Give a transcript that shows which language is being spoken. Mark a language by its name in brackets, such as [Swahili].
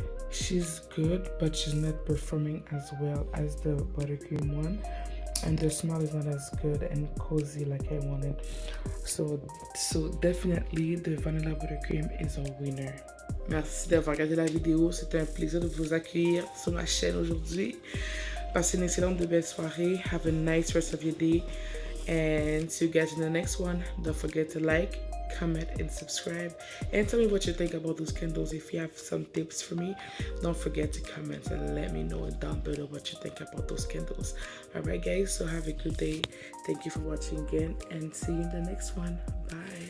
[English] She's good, but she's not performing as well as the buttercream one. And the smell is not as good and cozy like I wanted. So definitely the vanilla buttercream is a winner. [French] Merci d'avoir regardé la vidéo. C'était un plaisir de vous accueillir sur ma chaîne aujourd'hui. Passez une excellente de belle soirée. [English] Have a nice rest of your day. And see you guys in the next one. Don't forget to like, comment, and subscribe. And tell me what you think about those candles. If you have some tips for me, don't forget to comment and let me know down below what you think about those candles. Alright guys, so have a good day. Thank you for watching again and see you in the next one. Bye.